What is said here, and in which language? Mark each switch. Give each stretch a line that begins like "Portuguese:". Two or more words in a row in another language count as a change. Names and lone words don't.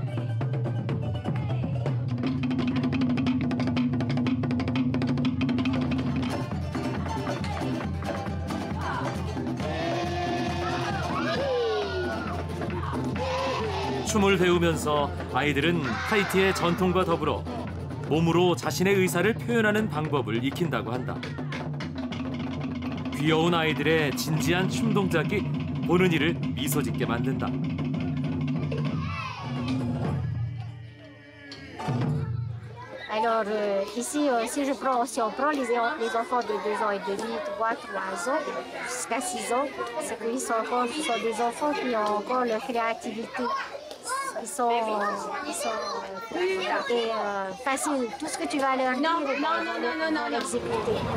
Korean: 춤을 배우면서 아이들은 타히티의 전통과 더불어 몸으로 자신의 의사를 표현하는 방법을 익힌다고 한다. 귀여운 아이들의 진지한 춤 동작이 보는 이를 미소 짓게 만든다.
French: Alors ici, si on prend les enfants de 2 ans et demi, 3 ans, jusqu'à 6 ans, c'est qu'ils sont des enfants qui ont encore leur créativité. Ils sont faciles. Tout ce que tu vas leur dire, ils vont l'exécuter.